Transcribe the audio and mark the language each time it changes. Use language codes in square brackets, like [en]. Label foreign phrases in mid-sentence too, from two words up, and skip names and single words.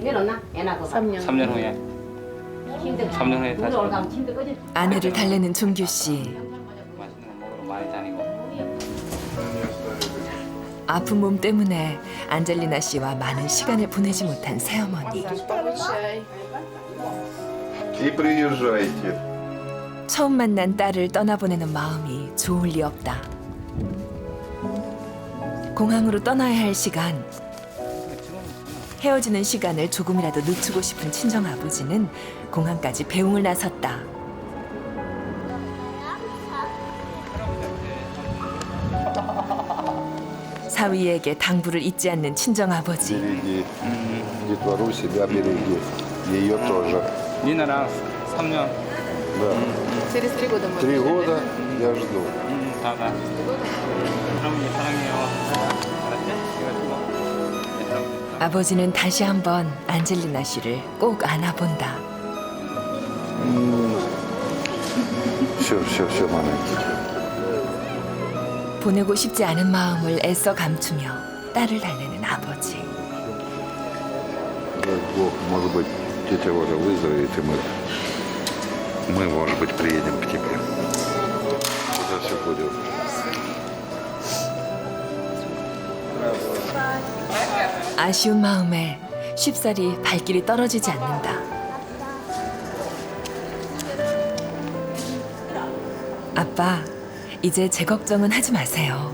[ko] 3년 후에. 3년 후에 다시 아내를 달래는 준규 씨. 맛있는 거 먹으러 많이 다니고. 아픈 몸 때문에 안젤리나 씨와 많은 시간을 보내지 못한 새어머니. [ru] И приезжайте. [ko] 처음 만난 딸을 떠나보내는 마음이 좋을 리 없다. 공항으로 떠나야 할 시간. 헤어지는 시간을 조금이라도 늦추고 싶은 친정아버지는 공항까지 배웅을 나섰다. 사위에게 당부를 잊지 않는 친정아버지. [ru] Береги детвору, себя береги. Ее тоже. [ko] 니나랑 3년. [ru] Да. Через 3 года можно. 3 года я жду. [ko] 다 가. 할아버지 사랑해요. 알았지? 이거 아버지는 다시 한번 안젤리나 씨를 꼭 안아본다. [ru] Все, маленький. [ko] 보내고 싶지 않은 마음을 애써 감추며 딸을 달래는 아버지. [ru] Дай Бог, может быть, тетя Оля выздоровеет, и мы, может быть, приедем к тебе. Когда все будет. [ko] 아쉬운 마음에 쉽사리 발길이 떨어지지 않는다. 아빠, 이제 제 걱정은 하지 마세요.